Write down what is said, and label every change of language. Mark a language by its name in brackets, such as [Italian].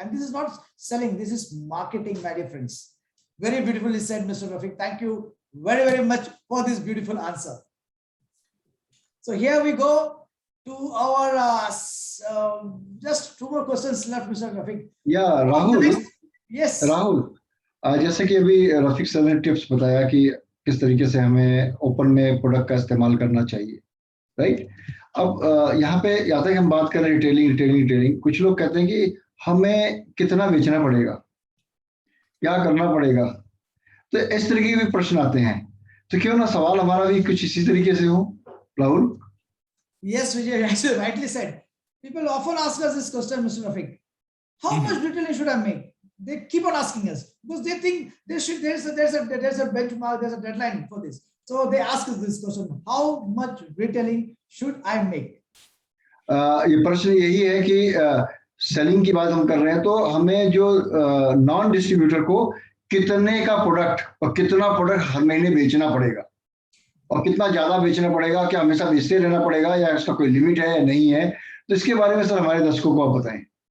[English] And this is not selling, this is marketing, my dear friends. Very beautifully said, Mr. Rafiq. Thank you very, very much for this beautiful answer. So here we go to our, just two more questions left, Mr. Rafiq. Yeah, Rahul. Yes. Rahul. [Hindi] जैसे कि अभी Rafiq sir ने tips बताया कि किस तरीके से हमें ओपन में प्रोडक्ट का इस्तेमाल करना चाहिए, राइट? अब यहाँ पे आता है कि हम बात कर रहे हैं रिटेलिंग। कुछ लोग कहते हैं कि हमें कितना बेचना पड़ेगा, क्या करना पड़ेगा, तो इस तरीके के भी प्रश्न आते हैं। तो क्यों ना सवाल हमारा भी कुछ इसी तरीके से हो, Rahul? [English] Yes, Vijay, actually rightly said. People often ask us this question, Mr. Rafiq. How much retailing should I make? They keep on asking us because they think there's a benchmark, there's a deadline for this. So they ask us this question: how much retailing should I make? [Hindi] ये प्रश्न यही है कि selling की बात हम कर रहे हैं, तो हमें जो नॉन डिस्ट्रीब्यूटर को कितने का प्रोडक्ट और कितना प्रोडक्ट हर महीने बेचना पड़ेगा और कितना ज्यादा बेचना पड़ेगा, क्या हमेशा बेचते रहना पड़ेगा या इसका कोई लिमिट है या नहीं है, तो इसके बारे में सर हमारे दर्शकों को आप बताएं।